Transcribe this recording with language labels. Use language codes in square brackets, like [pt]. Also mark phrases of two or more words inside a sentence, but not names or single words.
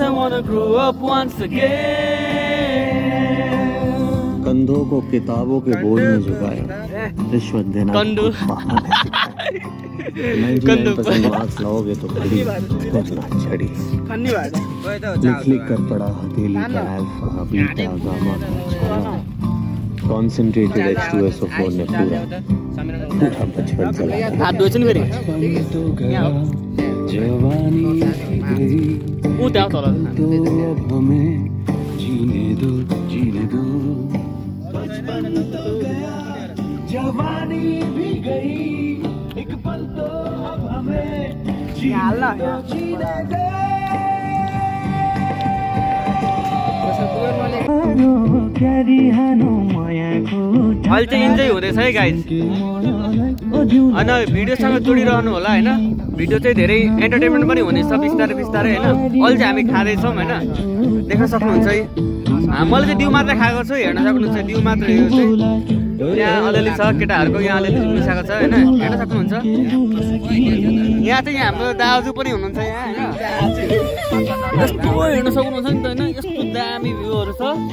[en] I wanna grow up once again. [hi] कंधों को किताबों के बोझ में झुकाया, रिश्वत देना कंधो 99% मार्क्स लाओगे तो खड़ी ना छड़ी, लिख लिख कर पढ़ा हथेली का [en] alpha beta gamma concentrated [hi] H2SO4 ने पूरा बचपन चला। [ne] हाथ धोएछ नि फेरि [hi] जवानी गई [ne] ऊ त्यहाँ तल [hi] तो अब हमें जीने दो जवानी भी गई एक पल तो अब हमें जीने दो [ne] अहिले चाहिँ इन्जोय हुँदैछ है गाइज होइन भिडियोसँग जोडिरहनु होला होइन भिडियो चाहिँ धेरै एन्टरटेनमेन्ट पनि हुनेछ बिस्तारै बिस्तारै होइन अहिले चाहिँ हामी खाँदैछौँ होइन देख्न सक्नुहुन्छ है मैले चाहिँ दिउ मात्रै खाएको छु हेर्न सक्नुहुन्छ दिउ मात्रै यो चाहिँ यहाँ अलिअलि छ केटाहरूको यहाँ अलिअलि मिसाएको छ होइन हेर्न सक्नुहुन्छ यहाँ चाहिँ हाम्रो दाजु पनि हुनुहुन्छ यहाँ होइन यस्तो हेर्न सक्नुहुन्छ नि त होइन यस्तो दामी भ्यूहरू छ